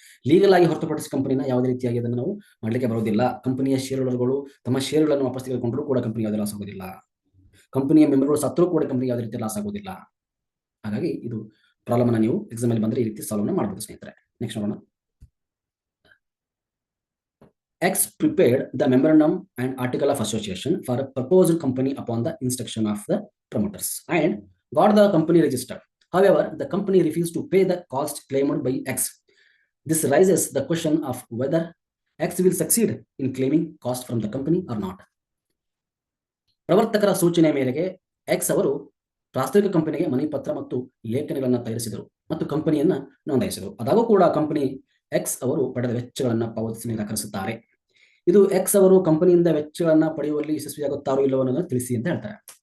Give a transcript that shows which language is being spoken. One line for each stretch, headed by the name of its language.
Kannada: Legal ಆಗಿ ಹೊರತುಪಡಿಸಿ ಕಂಪನಿನ ಯಾವುದೇ ರೀತಿಯಾಗಿ ಅದನ್ನು ನಾವು ಮಾಡ್ಲಿಕ್ಕೆ ಬರೋದಿಲ್ಲ. ಕಂಪನಿಯ ಷೇರ್ ಹೋಲ್ಡರ್ಗಳು ತಮ್ಮ ಷೇರುಗಳನ್ನು ವಾಪಸ್ ತೆಗೆದುಕೊಂಡ್ರು ಕೂಡ ಕಂಪನಿ ಯಾವುದೇ ಲಾಸ್ ಆಗೋದಿಲ್ಲ. ಕಂಪನಿಯ ಮೆಂಬರ್ಗಳು ಸತ್ರೂ ಕೂಡ ಕಂಪನಿ ಯಾವುದೇ ರೀತಿ ಲಾಸ್ ಆಗೋದಿಲ್ಲ. ಹಾಗಾಗಿ ಇದು ಪ್ರಾಬ್ಲಮ್ ಅನ್ನ ನೀವು ಎಕ್ಸಾಮ್ ಅಲ್ಲಿ ಬಂದ್ರೆ ಈ ರೀತಿ ಸಾಲ್ವ್ ಮಾಡಬಹುದು ಸ್ನೇಹಿತರೆ. ನೆಕ್ಸ್ಟ್ ನೋಡೋಣ.
English: X prepared the memorandum and article of association for a proposed company upon the instruction of the promoters and got the company registered. However, the company refused to pay the cost claimed by X. This raises the question of whether X will succeed in claiming cost from the company or not.
Kannada: ಪ್ರವರ್ತಕರ ಸೂಚನೆ ಮೇರೆಗೆ X ಅವರು ಪ್ರಾಸ್ತಾವಿಕ ಕಂಪನಿಗೆ ಮನಿ ಪತ್ರ ಮತ್ತು ಲೇಖನಗಳನ್ನು ತಯಾರಿಸಿದರು ಮತ್ತು ಕಂಪನಿಯನ್ನ ನೋಂದಾಯಿಸಿದರು. ಅದಾಗೂ ಕೂಡ ಕಂಪನಿ ಎಕ್ಸ್ ಅವರು ಪಡೆದ ವೆಚ್ಚಗಳನ್ನು ಪಾವತಿಸಿ ನಿರಾಕರಿಸುತ್ತಾರೆ. ಇದು ಎಕ್ಸ್ ಅವರು ಕಂಪನಿಯಿಂದ ವೆಚ್ಚಗಳನ್ನ ಪಡೆಯುವಲ್ಲಿ ಯಶಸ್ವಿಯಾಗುತ್ತಾರೋ ಇಲ್ಲವೋ ಅನ್ನೋದನ್ನು ತಿಳಿಸಿ ಅಂತ ಹೇಳ್ತಾರೆ.